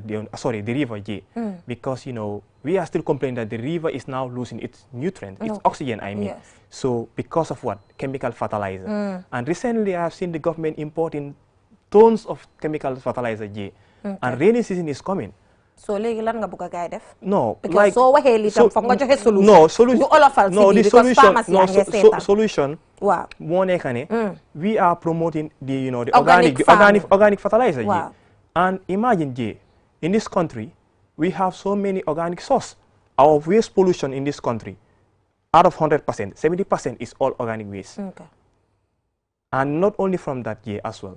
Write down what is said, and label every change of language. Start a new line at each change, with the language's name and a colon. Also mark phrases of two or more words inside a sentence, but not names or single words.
English: The river, because we are still complaining that the river is now losing its nutrients, its oxygen. I mean, so because of what? Chemical fertilizer. And recently, I have seen the government importing tons of chemical fertilizer. And rainy season is coming.
Wolof: So léegi lan nga bëgg a gaay def?
English: No, because like
Wolof: soo waxee lii tam foog nga joxe solution.
English: No solution.
Wolof: ñu olofal
English: No, the because solution. pharmacy No,
Wolof: yaa ngi seetaan.
English: solution.
Wolof: Waaw. Moo nekk ne.
English: We are promoting the the Organic organic fertilizer. Wow. And imagine, in this country, we have so many organic source. Our waste pollution in this country, out of 100%, 70% is all organic waste. Okay. And not only from that as well.